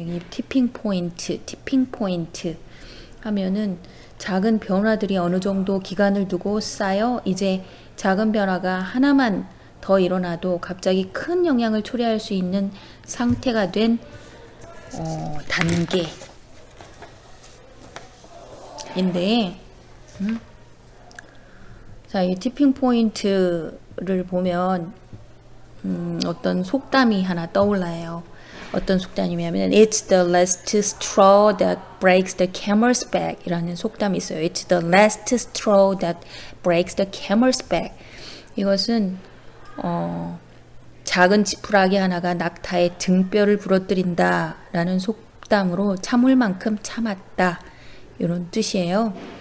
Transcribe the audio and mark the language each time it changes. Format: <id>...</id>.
<ko>여기 티핑 포인트 하면은 작은 변화들이 어느 정도 기간을 두고 쌓여 이제 작은 변화가 하나만 더 일어나도 갑자기 큰 영향을 초래할 수 있는 상태가 된 단계인데, 자, 이 티핑 포인트를 보면 어떤 속담이 하나 떠올라요. 어떤 속담이냐면</ko> <en>It's the last straw that breaks the camel's back</en> <ko>이라는 속담이 있어요.</ko> <en>It's the last straw that breaks the camel's back.</en> <ko>이것은 작은 지푸라기 하나가 낙타의 등뼈를 부러뜨린다 라는 속담으로 참을 만큼 참았다 이런 뜻이에요.</ko>